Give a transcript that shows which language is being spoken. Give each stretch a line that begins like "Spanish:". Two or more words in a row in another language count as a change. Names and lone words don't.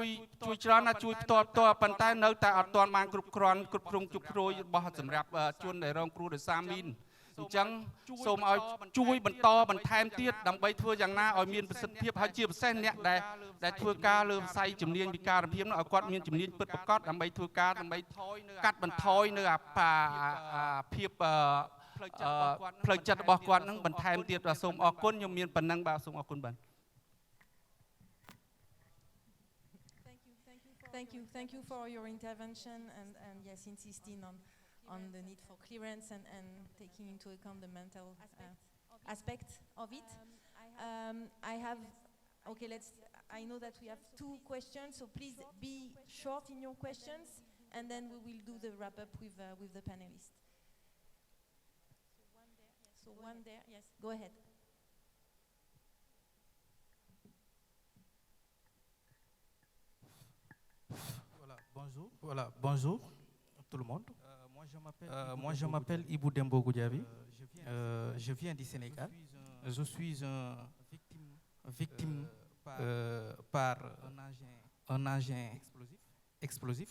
Khmer: ច្រើនណាស់ជួយផ្ទាល់ប៉ុន្តែនៅតែអត់ទាន់បានគ្រប់គ្រាន់គ្រប់គ្រងជុកជ្រោយរបស់សម្រាប់ជនដែលរងគ្រោះដោយសារមីនអញ្ចឹងសូមឲ្យជួយបន្តបន្ថែមទៀតដើម្បីធ្វើយ៉ាងណាឲ្យមានប្រសិទ្ធភាពហើយជាពិសេសអ្នកដែលធ្វើការលើវិស័យជំនាញពិការភាពនោះឲ្យគាត់មានជំនាញពិតប្រាកដដើម្បីធ្វើការដើម្បីកាត់បន្ថយនៅភាពផ្លូវចិត្តរបស់គាត់នឹងបន្ថែមទៀតបាទសូមអរគុណខ្ញុំមានប៉ុណ្ណឹងបាទសូមអរគុណបាទ
English: Thank you for your intervention and yes, insisting on the need for clearance and taking into account the mental aspect of it. I have, okay, I know that we have 2 questions, so please be short in your questions, and then we will do the wrap up with the panelists. So one there, yes, go ahead.
French: Voilà, bonjour tout le monde. Moi je m'appelle Ibou Dembo Goudjavi. Je viens du Sénégal. Je suis victime par un engin explosif.